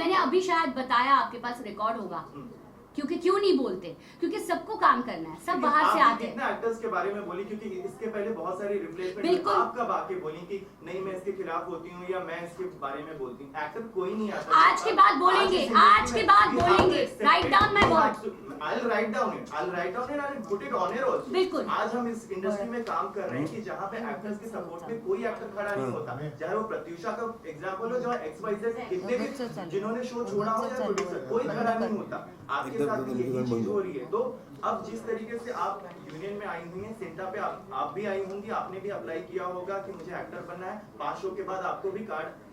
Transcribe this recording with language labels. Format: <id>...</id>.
<hi>मैंने अभी शायद बताया, आपके पास रिकॉर्ड होगा, क्योंकि क्यों नहीं बोलते? क्योंकि सबको काम करना है, सब बाहर से आते हैं। कितने एक्टर्स के बारे में बोली, क्योंकि इसके पहले बहुत सारी रिप्लेसमेंट, बिल्कुल। आप कब आके बोली कि नहीं मैं इसके खिलाफ होती हूँ या मैं इसके बारे में बोलती हूँ? एक्टर कोई नहीं आता। आज के बाद बोलेंगे, आज के बाद बोलेंगे।</hi> <en>Write down my word. I'll write down it and I'll put it on air also।</en> <hi>बिल्कुल। आज हम इस इंडस्ट्री में काम कर रहे हैं कि जहाँ पे एक्टर्स के सपोर्ट में कोई एक्टर खड़ा नहीं होता, चाहे वो प्रत्युषा का एग्जांपल हो, जो XYZ कितने भी जिन्होंने शो छोड़ा हो या प्रोड्यूसर, कोई खड़ा नहीं होता। आपके साथ भी यही चीज हो रही है। तो अब जिस तरीके से आप यूनियन में आई हुई हैं, सेंटा पे आप भी आई होंगी, आपने भी अप्लाई किया होगा कि मुझे एक्टर बनना है, 5 शो के बाद आपको भी कार्ड</hi>